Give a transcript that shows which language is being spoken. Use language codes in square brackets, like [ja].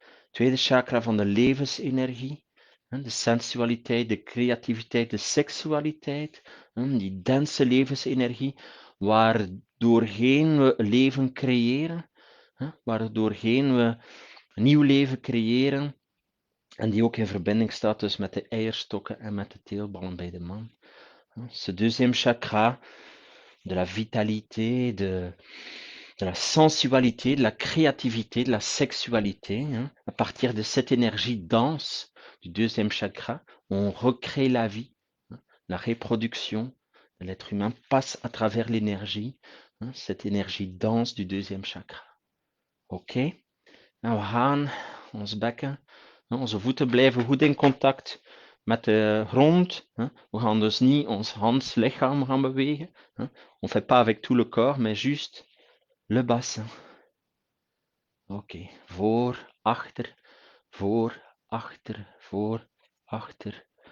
[nl] Tweede chakra van de levensenergie. De sensualiteit, de creativiteit, de seksualiteit. Die dense levensenergie, waardoorheen we leven creëren. Waardoorheen we een nieuw leven creëren. En die ook in verbinding staat dus met de eierstokken en met de teelballen bij de man. [fr] Ce deuxième chakra de la vitalité, de la sensualité, de la créativité, de la sexualité. À partir de cette énergie dense du deuxième chakra, on recrée la vie. La reproduction de l'être humain passe à travers l'énergie, cette énergie dense du deuxième chakra. [nl] Oké? Nou, we gaan ons bekken, onze voeten blijven goed in contact met de grond. We gaan dus niet ons lichaam gaan bewegen. [fr] On fait pas avec tout le corps, mais juste le bassin. [nl] Oké, voor, achter, voor, achter, voor, achter.